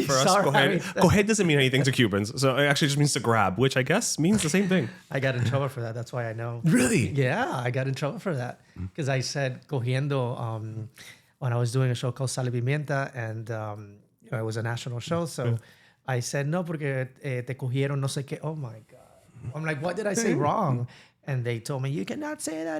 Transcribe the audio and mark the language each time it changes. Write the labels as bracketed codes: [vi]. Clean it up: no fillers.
[en] for us, coger doesn't mean anything to Cubans. So it actually just means to grab, which I guess means the same thing. I got in trouble for that. That's why I know. Really? Yeah, I got in trouble for that because I said cogiendo when I was doing a show called Sal y Pimienta, and it was a national show. So I said [es] no porque te cogieron no sé qué. [en] Oh my God! I'm like, what did I say wrong? And they told me you cannot say that.